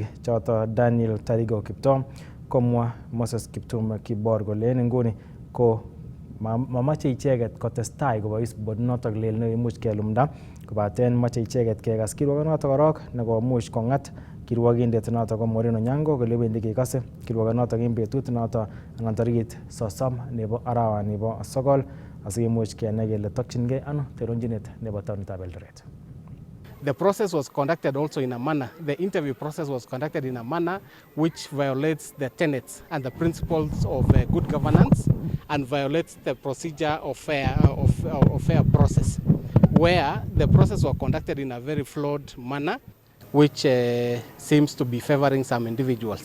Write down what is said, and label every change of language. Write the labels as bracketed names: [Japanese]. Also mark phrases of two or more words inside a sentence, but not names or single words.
[Kalenjin] choto Daniel Tarigo Kiptoo komwa Moses Kiptum Kibor kole en nguni ko mamache icheket kotestai kobois board notok lel neimuch kelumda kobaten mache icheket kekas kirwokonotok korok nekomuch kong'at kirwokindet notok ko Moreno Nyango kole wendi kekase kirwokonotok eng betut notok anan tarikit 30 nebo arawani bo 9 asikimuch kenai kele tokchingei ano telelchinet nebo taonitab Eldoret. [English] The process was conducted also in a manner, the interview process was conducted in a manner which violates the tenets and the principles of good governance and violates the procedure of fair process, where the process was conducted in a very flawed manner, which seems to be favoring some individuals.